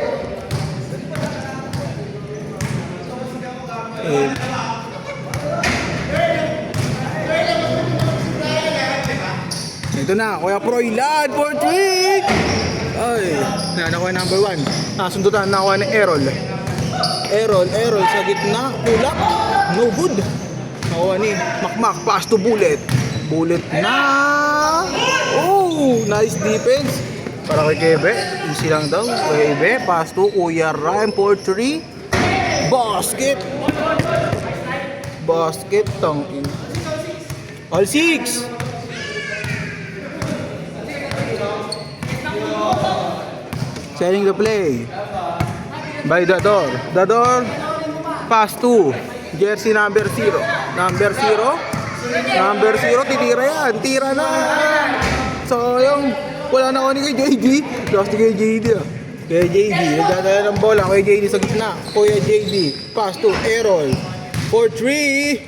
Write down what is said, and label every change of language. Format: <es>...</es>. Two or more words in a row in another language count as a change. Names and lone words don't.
<tl>Ito na, Kuya Froilan for 3. Ay, nakuha number 1. Nasundutan na nakuha ni Errol. Errol sa gitna, tulak.</tl> <en>No good.</en> <tl>Nakuha ni Makmak,</tl> <en>pass to Bullet. Bullet na. Oh, nice defense.</en> <tl>Para kay Kebe, easy lang daw.</tl> <en>Kebe, pass to Kuya Ryan for 3.</en> <tl>Basket, tangin.</tl> <en>All 6. Setting the play by Dador. Pass to jersey number 0. Number 0,</en> <tl>titira yan. Tira na. Sayang. Wala na ako ni kay JD. Lost kay JD. Kay JD. Nagdadala ng bola. Kay JD sa gitna.</tl> <en>Kuya JD. Pass to Errol. For 3.</en>